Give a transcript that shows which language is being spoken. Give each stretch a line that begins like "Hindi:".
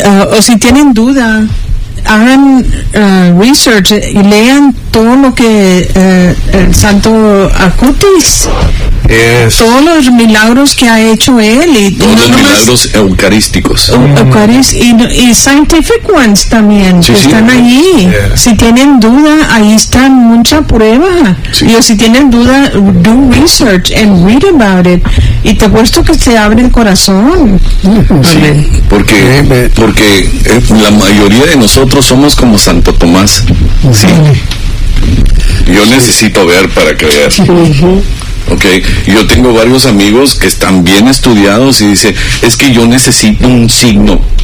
Spanish: O si tienen duda, hagan research y lean todo lo que el Santo Acutis.
English: Yes.
Spanish: Todos los milagros que ha hecho él. Y todos los milagros eucarísticos. Y
English: scientific ones
Spanish: también, sí, que están ahí. Yeah. Si tienen duda, ahí está mucha prueba. Sí. Y si tienen duda,
English: do research and read about it.
Spanish: Y te apuesto que se abre el corazón. Sí, porque la mayoría de nosotros somos como Santo Tomás. Sí. Yo necesito ver para creer. Okay, yo tengo varios amigos que están bien estudiados y dice, es que yo necesito un signo.